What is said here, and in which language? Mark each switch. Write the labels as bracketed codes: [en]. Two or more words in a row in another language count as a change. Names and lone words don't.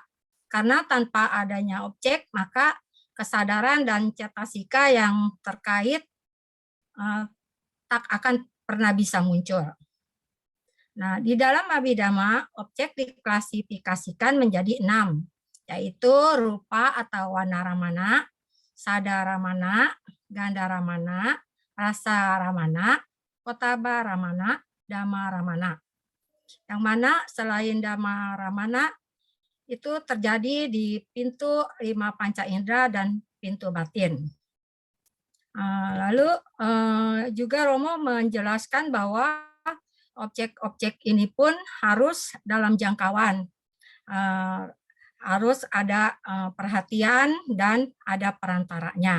[id] Karena tanpa adanya objek, maka kesadaran dan cetasika yang terkait tak akan pernah bisa muncul. Nah, di dalam Abhidhamma, objek diklasifikasikan menjadi 6, yaitu rupa atau [pi] wanaramana, sadaramana, gandaramana, rasaramana, kotabaramana, dhammaramana. [id] Yang mana selain dhammaramana itu terjadi di pintu 5 panca indera dan pintu batin. Lalu juga Romo menjelaskan bahwa objek-objek ini pun harus dalam jangkauan, harus ada perhatian dan ada perantaranya.